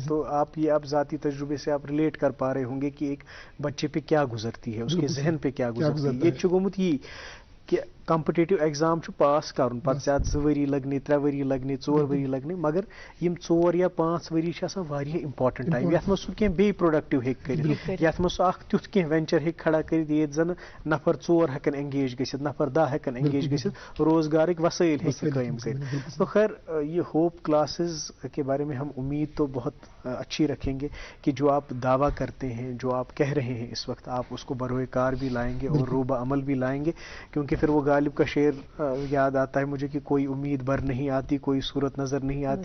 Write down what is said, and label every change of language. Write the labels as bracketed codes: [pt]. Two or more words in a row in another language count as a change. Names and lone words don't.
[hi] तो आप जाती तजुर्बे से आप रिलेट कर पा रहे होंगे कि एक बच्चे पे क्या गुजरती है, उसके जहन पे क्या गुजरती है। [ks] ये चुगमुत ये कि [en] competitive exam [ks] पास करन पे 2 वरी लगने, 3 वरी लगने, 4 वरी लगने, मगर यम 4 या 5 वरी [en] important time, [ks] यथ मज सह बे प्रोडक्टिव हेक कर, यथ मज सह तुथ कह वेंचर हेक खड़ा कर, ये जन नफर 4 हेकन एंगेज गसित, नफर 10 हेकन एंगेज गसित, रोजगार वसाइल हेक कायम कर। [hi] तो खैर ये होप क्लासेस के बारे में हम उम्मीद तो बहुत अच्छी रखेंगे कि जो आप दावा करते हैं, जो आप कह रहे हैं इस वक्त, आप उसको बरोए कार भी लाएंगे और रूबा अमल भी लाएंगे। क्योंकि फिर वो गालिब का शेर याद आता है मुझे कि कोई उम्मीद भर नहीं आती, कोई सूरत नजर नहीं आती।